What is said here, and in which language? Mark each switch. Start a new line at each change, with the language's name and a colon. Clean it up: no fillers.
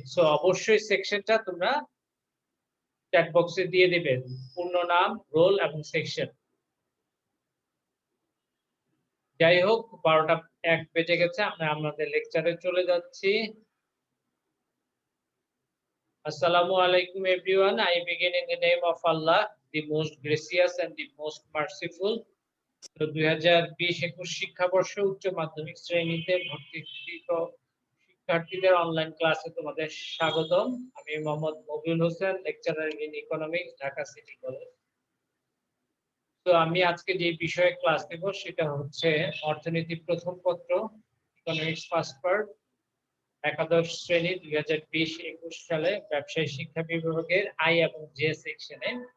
Bangla: So অবশ্যই সেকশনটা তোমরা চ্যাট বক্সে দিয়ে দিবে, পূর্ণ নাম, রোল এবং সেকশন। যাই হোক, 12টা 1 বেজে গেছে, আমরা আমাদের লেকচারে চলে যাচ্ছি।
English: Assalamu alaikum everyone. I begin in the name of Allah, the most gracious and the most merciful.
Bangla: তো 2020-21 শিক্ষাবর্ষে উচ্চ মাধ্যমিক শ্রেণীতে ভর্তিকৃত শিক্ষার্থীদের অনলাইন ক্লাসে তোমাদের স্বাগতম। আমি Mohammad মবিউল Hossain, lecturer in economics, Dhaka city college. তো আমি আজকে যে বিষয়ে ক্লাস দেব সেটা হচ্ছে অর্থনীতি প্রথম পত্র, ইকোনমিক্স ফার্স্ট পার্ট, একাদশ শ্রেণী 2020-21 সালে ব্যবসায় শিক্ষা বিভাগের আই এবং জে সেকশনে।